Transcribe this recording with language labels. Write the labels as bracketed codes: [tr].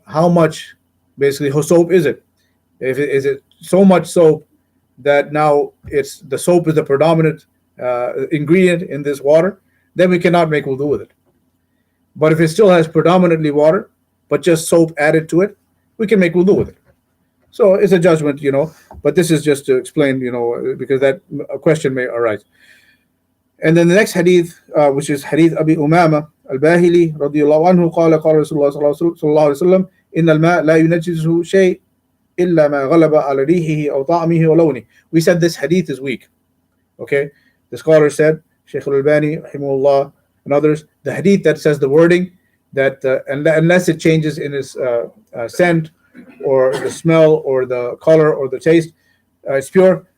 [en] How much, basically, soap is it? Is it so much soap that now the soap is the predominant ingredient in this water, then we cannot make wudu with it. But if it still has predominantly water, but just soap added to it, we can make wudu with it. So it's a judgment, but this is just to explain, because that a question may arise. And then the next hadith, which is hadith [ar] Abi Umama al-Bahili radiyallahu anhu, قال قال رسول الله صلى الله عليه وسلم إن الماء لا ينجسه شيء إلا ما غلب على ريحه أو طعمه ولونه. [en] We said this hadith is weak. Okay, the scholar said, Shaykh al-Albani rahimahullah and others, the hadith that says the wording that unless it changes in its scent or the smell or the color or the taste, it's pure.